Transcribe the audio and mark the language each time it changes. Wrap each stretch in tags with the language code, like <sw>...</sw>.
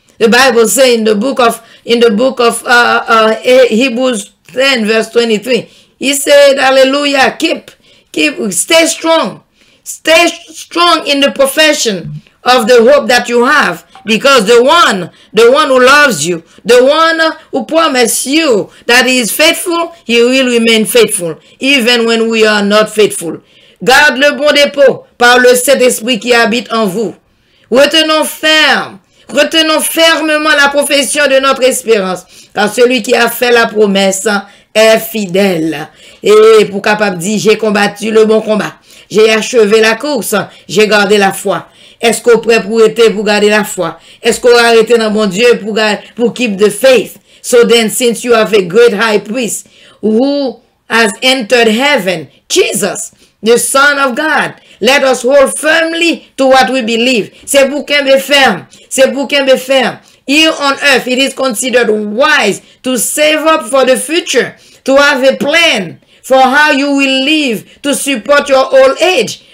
<en>The Bible says in the book of Hebrews 10 verse 23, he said, hallelujah, stay strong. Stay strong in the profession of the hope that you have, because the one who loves you, the one who promised you that he is faithful, he will remain faithful, even when we are not faithful.</en> <fr>Garde le bon dépôt par le Saint-Esprit qui habite en vous. Retenons fermement la profession de notre espérance, car celui qui a fait la promesse est fidèle. Et pour capable dire, j'ai combattu le bon combat, j'ai achevé la course, j'ai gardé la foi. Est-ce qu'on est prêt pour garder la foi? Est-ce qu'on va arrêter dans mon Dieu pour</fr> <en>keep the faith? So then, since you have a great high priest who has entered heaven, Jesus, the Son of God, let us hold firmly to what we believe.</en> <fr>C'est pour qu'on be ferme.</fr> <en>C'est pour qu'on be ferme. Here on earth, it is considered wise to save up for the future, to have a plan for how you will live to support your old age.</en>